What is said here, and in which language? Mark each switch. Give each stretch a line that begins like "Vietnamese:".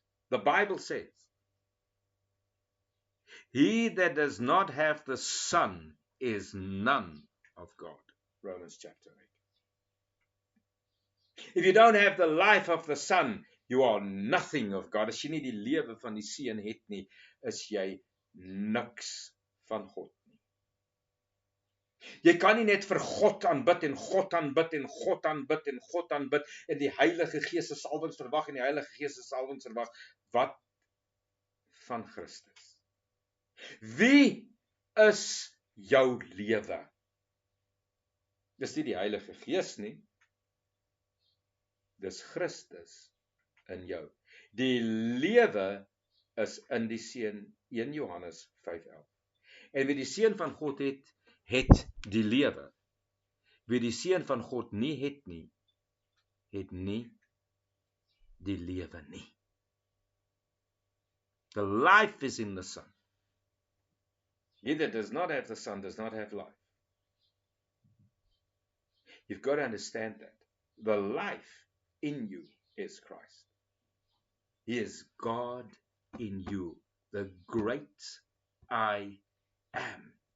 English: The Bible says, he that does not have the Son is none of God. Romans chapter 8. If you don't have the life of the Son, you are nothing of God.
Afrikaans: As jy nie die lewe van die Seun het nie, is jy niks van God nie. Jy kan nie net vir God aanbid en God aanbid en God aanbid en God aanbid en die Heilige Gees se salwings verwag en die Heilige Gees se salwings verwag. Wat van Christus? Wie is jou lewe? Dis nie die Heilige Gees nie. Dis Christus in jou. Die lewe is in die Seun, 1 Johannes 5:11. En wie die Seun van God het, het die lewe. Wie die Seun van God nie het nie, het nie die lewe nie.
English: The life is in the Son. He that does not have the Son does not have life. You've got to understand that. The life in you is Christ. He is God in you, the great I am.